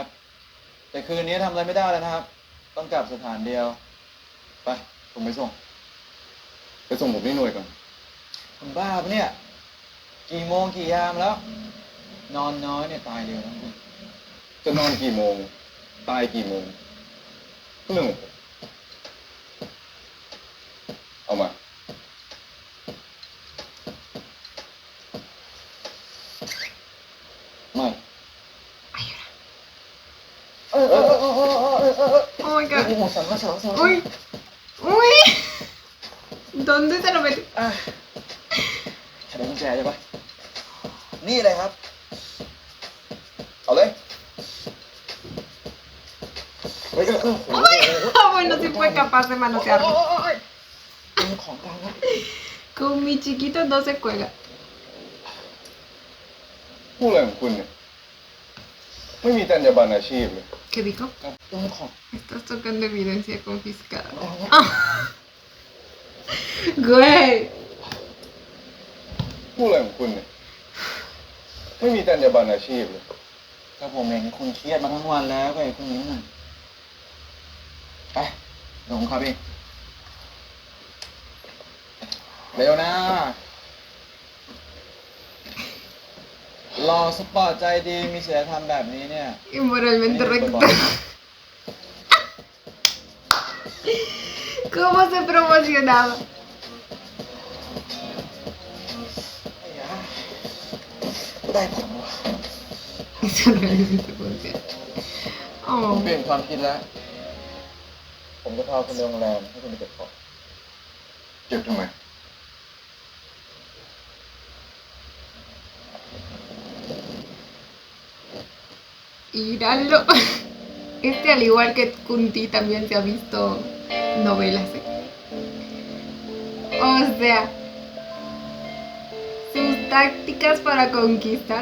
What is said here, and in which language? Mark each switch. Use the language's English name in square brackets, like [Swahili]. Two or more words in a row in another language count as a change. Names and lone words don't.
[Thai] แต่คืนนี้ทำอะไรไม่ได้แล้วนะครับ ต้องกลับสถานเดียว ไป ผมไปส่ง ไปส่งผมที่หน่วยก่อนคุณบ้าปะเนี่ย กี่โมงกี่ยามแล้ว นอนน้อยเนี่ยตายเร็วนะคุณจะนอนกี่โมง ตายกี่โมงเรื่องของผมเอามา ไม่ [English] Oh my god. [Spanish] Uy. Uy. ¿Dónde se lo metió? [Thai] ฉันได้กุญแจใช่ปะนี่เลยครับ เอาเลย [Spanish] Ah, bueno, sí fue capaz de manosearlo. [Thai] เป็นของกลางครับ [Spanish] Con mi chiquito no se cuelga. [Thai] พูดอะไรของคุณเนี่ย ไม่มีจรรยาบรรณอาชีพเลย [Spanish] ¿Qué dijo? [Thai] เป็นของ [Spanish] Estás tocando evidencia confiscada. Ah. Güey. [Thai] พูดอะไรของคุณเนี่ย ไม่มีจรรยาบรรณอาชีพเลยก็ผมเห็นคุณเครียดมาทั้งวันแล้วก็ไอ้คุณนี้มันไปเดี๋ยวผมขับเองเร็วนะ รอสปอร์ตใจดีมีศีลธรรมแบบนี้เนี่ย [Spanish] Y moralmente recto. ¿Cómo se promocionaba? [Thai] ได้ผลวะ [Spanish] Eso realmente funciona. [Thai] ผม Oh. เปลี่ยนความคิดแล้ว ผมจะพาคุณไปโรงแรมให้คุณไปเก็บของเก็บทำไม [Spanish] Íralo. Este, al igual que Kunti, también se ha visto novelas, ¿eh? O sea, sus tácticas para conquistar.